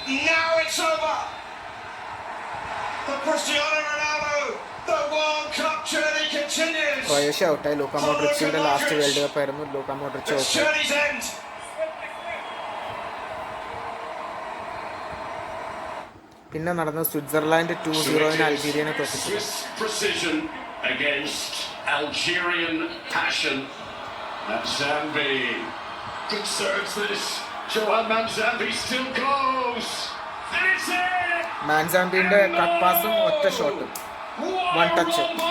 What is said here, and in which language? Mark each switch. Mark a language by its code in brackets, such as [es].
[en] Now it's over. For Cristiano Ronaldo, the World Cup journey continues. [ml] Croatia ഔട്ടായി. ലൂക്ക മോഡ്രിച്ചിന്റെ last world cup ആയിരുന്നു. Luka Modric out. പിന്നെ നടന്നത് Switzerland 2-0 അൾജീരിയനെ തോൽപ്പിച്ചു. [en] Precision against Algerian passion. Manzambi conserves this. Johan Manzambi still goes. And it's it. [ml] മാൻസാംബിന്റെ cut പാസും ഒറ്റ ഷോട്ടും, one touch.